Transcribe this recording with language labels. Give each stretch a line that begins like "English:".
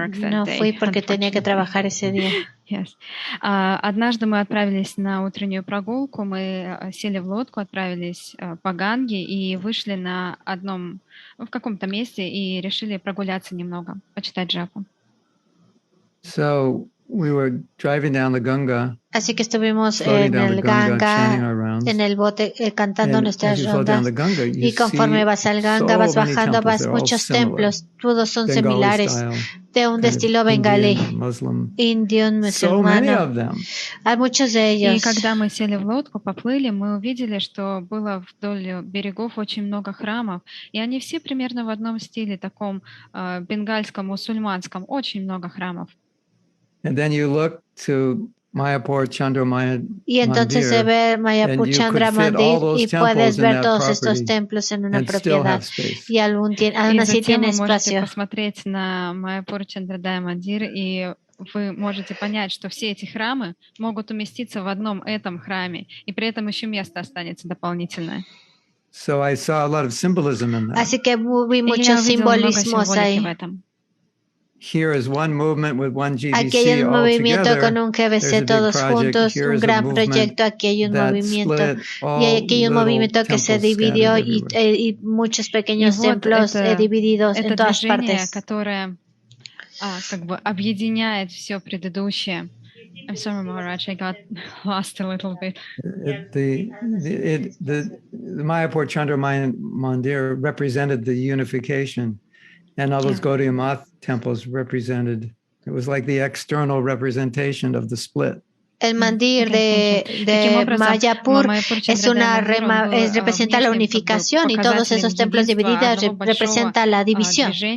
Spanish: No fui porque tenía que trabajar ese día.
English: Yes.
Russian: Однажды мы отправились на утреннюю прогулку, мы сели в лодку, отправились по Ганге и вышли в каком-то месте и решили прогуляться немного, почитать джапу.
English: So we were driving down the Ganga.
Spanish: Así que estuvimos en el Ganga, en el bote, cantando nuestras rondas. Y conforme vas al Ganga, vas bajando, vas muchos templos. Todos son similares, de un estilo bengalí, indio, musulmano. Hay muchos de ellos.
Russian: И когда мы сели в лодку, поплыли, мы увидели, что было вдоль берегов очень много храмов. И они все примерно в одном стиле, таком бенгальском, мусульманском. Очень много храмов.
English: And then you look to Mayapur Chandra Mandir,
Spanish: y entonces se ve Mayapur Chandra Mandir y puedes ver todos estos templos en una propiedad y aún así tiene espacio.
Russian: Посмотреть на Майяпур Чандрадая Мандир, и вы можете понять, что все эти храмы могут уместиться в одном этом храме, и при этом еще место останется дополнительное.
English: So I saw a lot of symbolism in that.
Spanish: Así que vi muchos simbolismos ahí.
English: Here is one movement with one GBC
Spanish: aquí hay un movimiento con un GBC todos juntos, un gran proyecto, aquí hay un movimiento y aquí hay un movimiento que se dividió y muchos pequeños templos divididos en todas partes.
Russian: Которое как бы объединяет все предыдущее.
English: I'm sorry, Maharaj, I got lost a little bit. The Mayapur Chandra Mandir represented the unification. And all those Gaudiya Math temples represented, it was like the external representation of the split.
Spanish: El mandir de Mayapur representa la unificación y todos esos templos divididos representan la división.